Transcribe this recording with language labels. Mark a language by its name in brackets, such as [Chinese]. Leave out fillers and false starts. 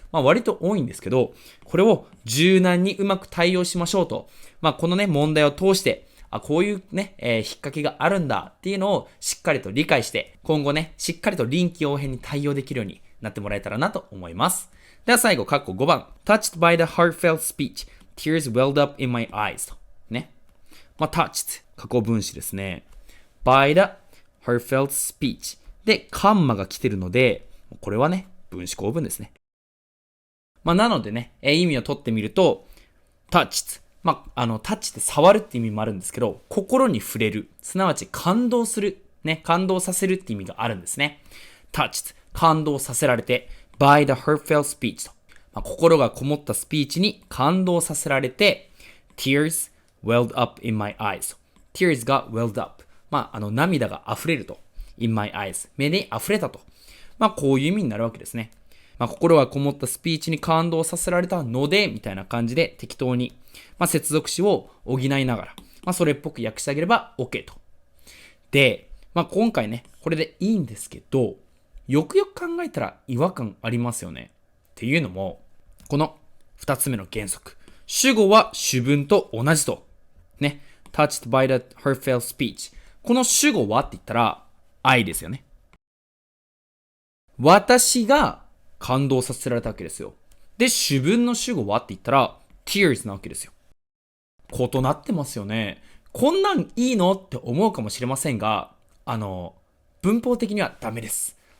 [Japanese] まあ、割と多いんですけど、これを柔軟にうまく対応しましょうと。まあ、このね、問題を通して、こういうね、引っ掛けがあるんだっていうのをしっかりと理解して、今後ね、しっかりと臨機応変に対応できるようになってもらえたらなと思います。では最後、括弧5番。 [English] touched by the heartfelt speech, tears welled up in my eyes と。 [Japanese] ね。まあ、touched、過去分詞ですね。 [English] by the heartfelt speech。 [Japanese] で、カンマが来てるので、これはね、分詞構文ですね。まあ、なのでね、意味を取ってみると、touched。まあ、タッチって触るって意味もあるんですけど、心に触れる。すなわち感動する。ね、感動させるって意味があるんですね。touched。感動させられて、 [English] by the heartfelt speech [Japanese] と。まあ、心がこもったスピーチに感動させられて、 [English] tears welled up in my eyes。 [Japanese] tears が [English] welled up。 [Japanese] まあ、涙が溢れると。 [English] in my eyes。 [Japanese] 目に溢れたと。まあ、こういう意味になるわけですね。まあ、心がこもったスピーチに感動させられたので、みたいな感じで適当に、まあ、接続詞を補いながら、まあ、それっぽく訳してあげれば OK と。で、まあ、今回ね、これでいいんですけど、よくよく考えたら違和感ありますよね。っていうのも、この二つ目の原則。主語は主文と同じと。ね。 [English] touched by the heartfelt speech。 [Japanese] この主語はって言ったら、I ですよね。私が感動させられたわけですよ。で、主文の主語はって言ったら、tears なわけですよ。異なってますよね。こんなんいいのって思うかもしれませんが、文法的にはダメです。